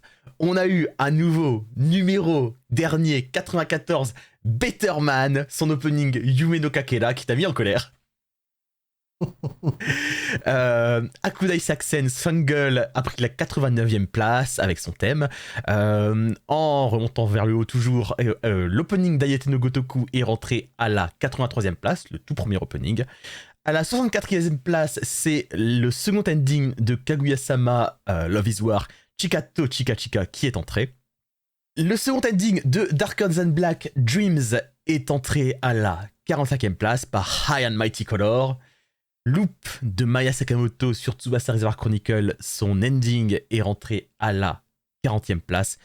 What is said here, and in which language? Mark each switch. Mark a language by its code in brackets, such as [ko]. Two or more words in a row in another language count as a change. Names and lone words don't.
[fr] On a eu un nouveau numéro dernier 94, Better Man, son opening Yume no Kakera qui t'a mis en colère. Akudai Saksen Sungle a pris la 89e place avec son thème. En remontant vers le haut toujours, l'opening d'Ayate no Gotoku est rentré à la 83e place, le tout premier opening. À la 64e place, c'est le second ending de Kaguya-sama Love is War, Chikato Chika Chika qui est entré. Le second ending de Darker Than Black, Dreams, est entré à la 45e place par High and Mighty Color. Loop de Maya Sakamoto sur Tsubasa Reservoir Chronicle, son ending est rentré à la 40e place.